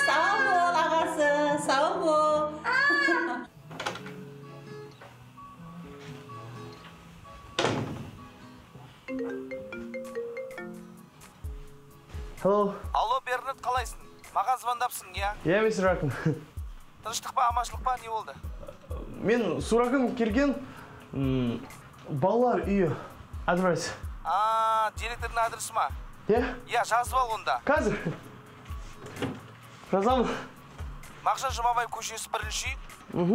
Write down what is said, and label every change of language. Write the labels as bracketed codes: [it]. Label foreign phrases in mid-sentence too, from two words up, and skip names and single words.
[kk] Сау бол, ағасы. Сау бол. [en] Hello. [kk] Алло, Бернард, қалайсың? Маған звондапсың, я? [en] Yeah, Mr. Rackham. [kk] Тыныштық па, аманшылық па, не болды? Мен сұрағым келген балалар үйі адрес. Директордың адресі ма? [en] Yeah? [kk] Я, жазып ал онда. Қазір. Жазамын. Мағжан Жұмабаев көшесі 1-ші үй.